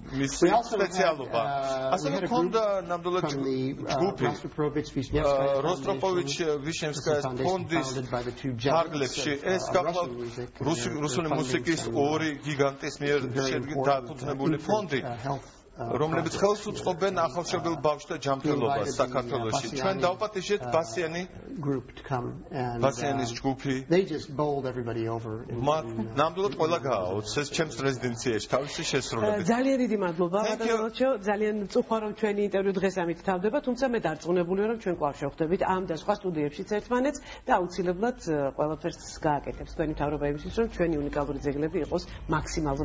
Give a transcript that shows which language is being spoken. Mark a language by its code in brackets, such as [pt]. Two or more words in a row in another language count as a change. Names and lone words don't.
[en] We also had a group from the Rostropovich Vishnyevskaya Foundation founded by the two giants of Russian music. Health [ka] რომლებიც ხელს უწყობენ ახალშობილ ბავშვთა ჯანმრთელობას საქართველოში. ჩვენ დავპატიჟეთ ბასიანის ჯგუფი. ნამდვილად ყველა გააოც ეს ჩემს რეზიდენციაში თავისი შესრულებით. ძალიან დიდი მადლობა ბატონო, ძალიან წუხარ რომ ჩვენი ინტერვიუ დღეს ამით თავდება, თუმცა მე დარწმუნებული ვარ რომ ჩვენ კვლავ შევხვდებით ამ და სხვა სტუდიებშიც ერთმანეთს და აუცილებლად ყველაფერს გააკეთებს თქვენი მთავრობა იმისთვის რომ ჩვენი უნიკალური ძეგლები იყოს მაქსიმალურად შენარჩუნებული.